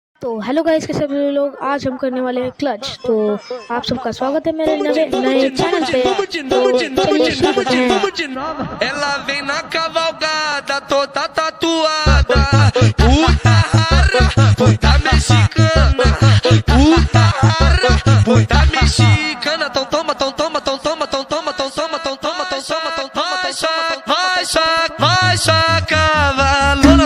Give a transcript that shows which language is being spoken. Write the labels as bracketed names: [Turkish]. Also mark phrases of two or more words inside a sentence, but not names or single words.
[Hindi] तो [English] hello guys, [Hindi] कैसे सभी लोग। आज हम करने वाले हैं क्लच। तो आप सबका स्वागत है मेरे नए चैनल पे। तो चलिए शुरू करते हैं। [Portuguese] Ela vem na cavalgada, toda tatuada. Puta rara, puta mexicana. Puta rara, puta mexicana. Tão toma, tão toma, tão toma, tão toma, tão toma, tão toma, tão toma, tão toma, vai cavalona.